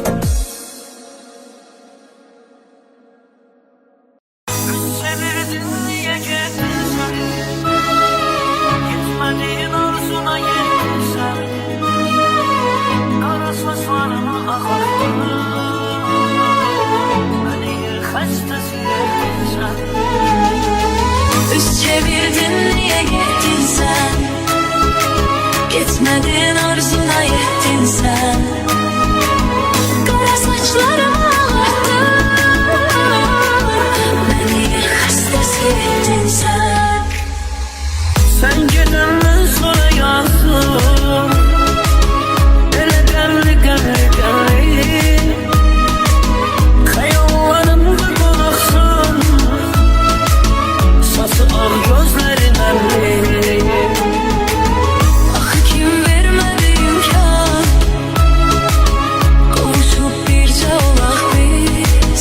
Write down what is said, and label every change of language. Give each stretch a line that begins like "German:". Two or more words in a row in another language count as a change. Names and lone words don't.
Azerbaijani: Sevirdin, niyə getdin sən? Getmədiyin arzuna yetdin sən. Qara saçlarını ağartdın, məni xəstəsi etdin sən.
Turkish: Üz çevirdin niye gittin sen? Gitmedin arzuna yettin sen. Kara saçlarımı ağarttın, beni hastası ettin sen.
Azerbaijani: Sen gedəndən sonra yazdım, elə qəmli qəmli qəmli. Xəyallarımda qonaqsan, sası ağ gözlərin əmli. Ah kim vermedi imkan, kavuşup birce olaq biz.